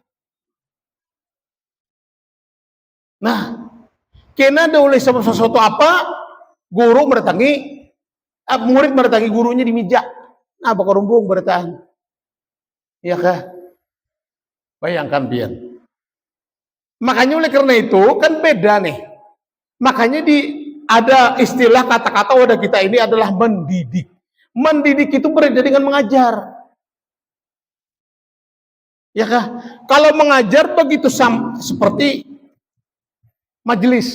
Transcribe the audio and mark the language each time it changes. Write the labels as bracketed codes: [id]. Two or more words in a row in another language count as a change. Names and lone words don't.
[id] Nah, kena ada oleh sesuatu apa, guru mendatangi, murid mendatangi gurunya di meja. Nah, bakal rumbung bertahan. [bjn] Iya kah? Bayangkan pian. [id] Makanya oleh karena itu kan beda nih. Makanya ada istilah kata-kata wadah kita ini adalah mendidik. Mendidik itu berbeda dengan mengajar. Ya kah? Kalau mengajar begitu seperti majelis.